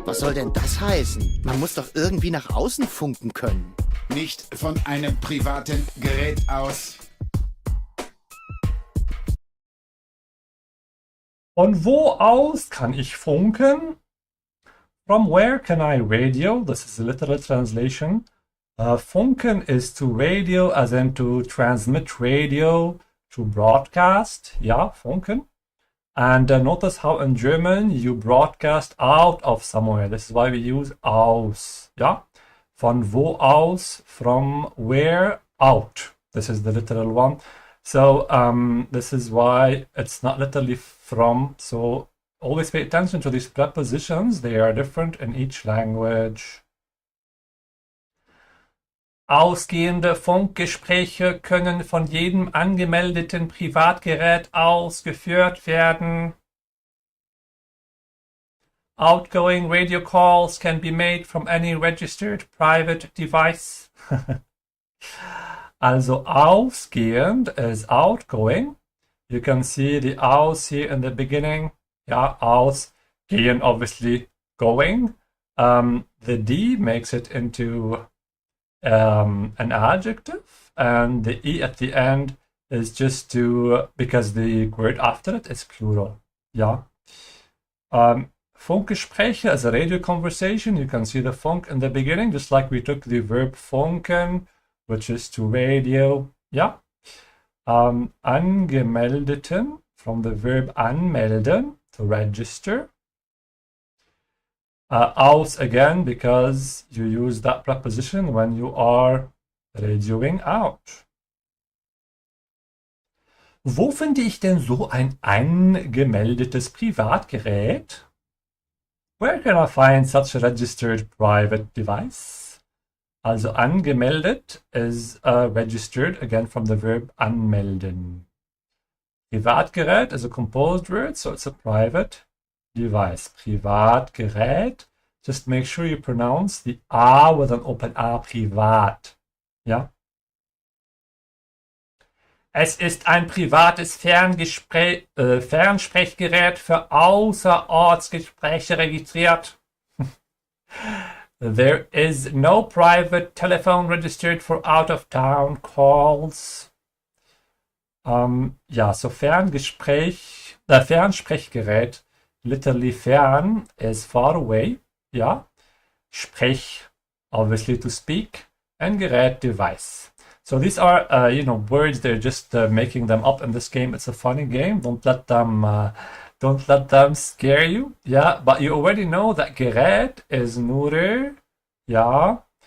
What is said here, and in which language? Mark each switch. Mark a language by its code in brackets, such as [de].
[de] Was soll denn das heißen? Man muss doch irgendwie nach außen funken können. Nicht von einem privaten Gerät aus. Von wo aus kann ich funken? [en] From where can I radio? This is a literal translation. Funken is to radio, as in to transmit radio, to broadcast. [de] Ja, funken. [en] And notice how in German you broadcast out of somewhere. This is why we use aus. [de] Ja, von wo aus, [en] from where, out. This is the literal one. So this is why it's not literally from. So always pay attention to these prepositions. They are different in each language. [de] Ausgehende Funkgespräche können von jedem angemeldeten Privatgerät aus geführt werden. [en] Outgoing radio calls can be made from any registered private device. Also ausgehend is outgoing. You can see the aus here in the beginning. Yeah, ausgehen, obviously going. The D makes it into an adjective, and the E at the end is just because the word after it is plural. Yeah. Funkgespräche is a radio conversation. You can see the funk in the beginning, just like we took the verb funken, which is to radio. Yeah. Angemeldeten, from the verb anmelden, to register. Aus again, because you use that preposition when you are radioing out. [de] Wo finde ich denn so ein angemeldetes Privatgerät? [en] Where can I find such a registered private device? [de] Also angemeldet [en] is registered, again from the verb anmelden. Privatgerät is a composed word, so it's a private device. [de] Privatgerät. [en] Just make sure you pronounce the A with an open A, privat. [de] Ja? Es ist ein privates Fernsprechgerät für Außerortsgespräche registriert. [en] There is no private telephone registered for out-of-town calls. Ja, so Fernsprechgerät, literally fern is far away. [de] Ja. [en] Sprech, obviously to speak, and Gerät, device. So these are, words. They're just making them up in this game. It's a funny game. Don't let them scare you. Yeah, but you already know that Gerät is neuter. Yeah.